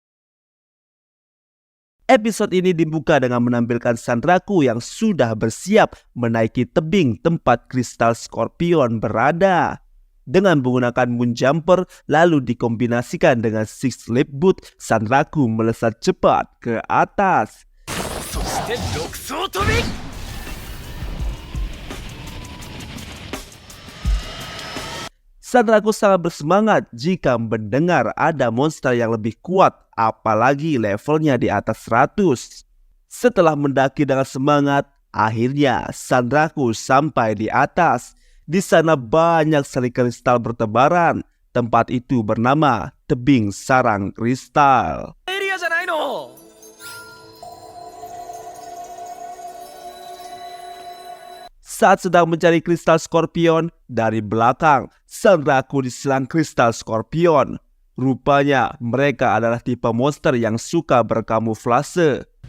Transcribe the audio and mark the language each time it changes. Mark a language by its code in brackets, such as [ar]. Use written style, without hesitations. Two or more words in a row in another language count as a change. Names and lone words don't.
[id] Episode ini dibuka dengan menampilkan Sanraku yang sudah bersiap menaiki tebing tempat Kristal Scorpion berada. Dengan menggunakan Moon Jumper lalu dikombinasikan dengan Six Leap Boot, Sanraku melesat cepat ke atas. [ja] して六層飛び。 [id] Sanraku sangat bersemangat jika mendengar ada monster yang lebih kuat, apalagi levelnya di atas 100. Setelah mendaki dengan semangat, akhirnya Sanraku sampai di atas. Di sana banyak sekali kristal bertebaran. Tempat itu bernama Tebing Sarang Kristal. [ja] エリアじゃないの。 [id] Saat sedang mencari kristal Scorpion, dari belakang Sanraku diserang kristal Scorpion. Rupanya mereka adalah tipe monster yang suka berkamuflase.